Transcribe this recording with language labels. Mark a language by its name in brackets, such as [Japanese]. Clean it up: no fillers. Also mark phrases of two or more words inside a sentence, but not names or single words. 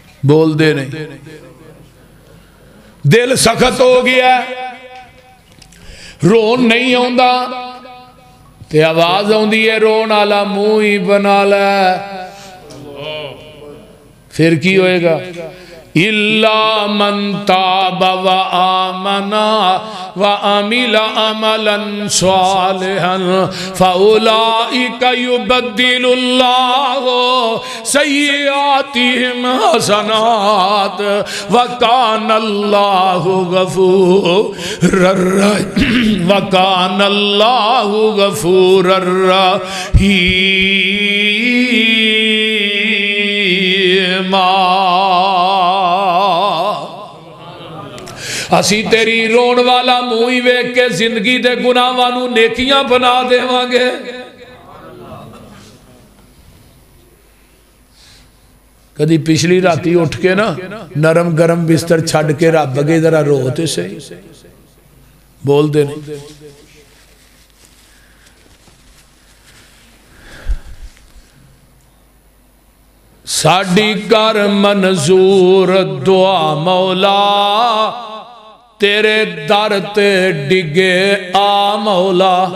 [Punjabi] بول دے نہیں، دل سخت ہو گیا رون نہیں آندا تے آواز آندی ہے رون والا منہ ہی بنا لے، پھر کی ہوئے گا إِلَّا [Arabic] مَن تَابَ وَآمَنَا وَعَمِلَ عَمَلًا صَالِحًا فَأُولَئِكَ يُبَدِّلُ اللَّهُ سَيِّئَاتِهِمْ حَسَنَاتٍ وَكَانَ اللَّهُ غَفُورًا رَحِيمًا۔ [Punjabi] اسی تیری رون والا منہ ہی ویکھ کے زندگی دے گناہاں نوں نیکیاں بنا دیواں گے۔ کدی پچھلی راتی اٹھ کے نا نرم گرم بستر چھڈ کے رب اگے ذرا رو تے صحیح، بول دے نہیں۔ ساڈی کر منظور دعا مولا، تیرے در تے ڈگے آ مولا،